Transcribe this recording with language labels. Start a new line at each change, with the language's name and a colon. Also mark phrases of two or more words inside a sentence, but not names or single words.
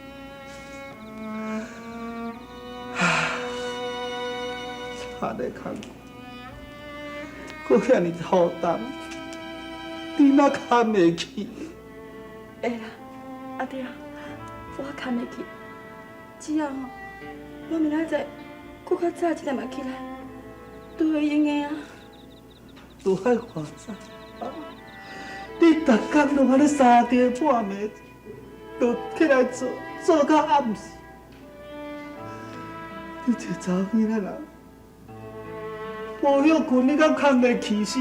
Min Nan Chinese: 田的工课，搁遐尼浩重，你哪扛袂起？会啦，阿弟啊，我扛得起。只要我明仔载搁较早一点仔起来，都会用的啊。都爱偌早？你逐工拢安尼三更半暝，都起来做，做到暗时。你一个查某囡仔人，无休困，你敢扛袂起死？